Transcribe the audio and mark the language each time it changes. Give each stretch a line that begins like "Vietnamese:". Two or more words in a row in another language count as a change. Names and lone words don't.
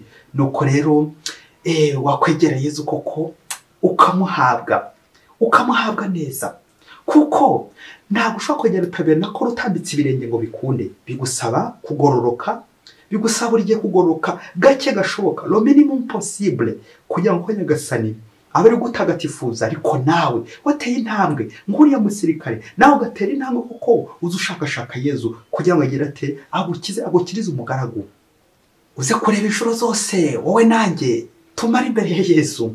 Kinyarwanda: Nuko rero wakwegera Yezu koko ukamuhabwa neza, kuko ntabwo ushobora kwegera utabera ko rutambitse ibirenge ngo bikunde. Bigusaba kugororoka, bigusaba buri gihe kugororoka gake gashoboka,
French: le minimum possible,
Kinyarwanda: kugira ngo Nyagasani abe ari gutagatifuza. Ariko nawe wateye intambwe nk'uriya musirikare, nawe ugatera intambwe kuko uzi ushakashaka Yezu kugira ngo agire ate agukirize umugaragu. Uze kureba inshuro zose wowe nanjye tumara imbere ya Yezu.